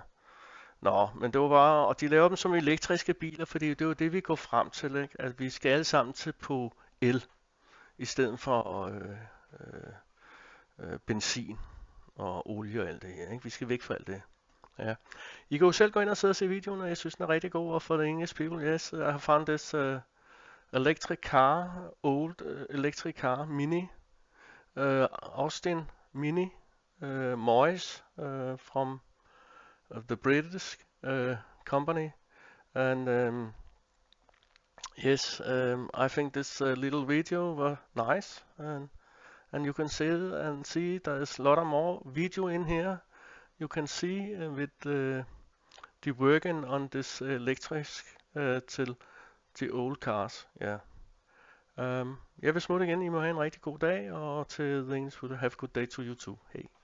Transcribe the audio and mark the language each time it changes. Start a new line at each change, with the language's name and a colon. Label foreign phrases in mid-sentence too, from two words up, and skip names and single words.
Danish: Nå, men det var bare, og de laver dem som elektriske biler, fordi det er jo det, vi går frem til, ikke? At vi skal alle sammen til på el, i stedet for benzin og olie og alt det her, ikke? Vi skal væk fra alt det. Ja. I kan jo selv gå ind og sidde og se videoen, og jeg synes, den er rigtig god.
English: Og for the English people, yes, I have found this electric car, old electric car, mini, Austin Mini, Moris, from the British company. And yes, I think this little video was nice, and you can see there's a lot of more video in here. You can see with the working on this electric til the old cars. Yeah.
Danish: Jeg vil smutte igen. I må have en rigtig god dag, og til
English: the English, have a good day to you too.
Danish: Hey.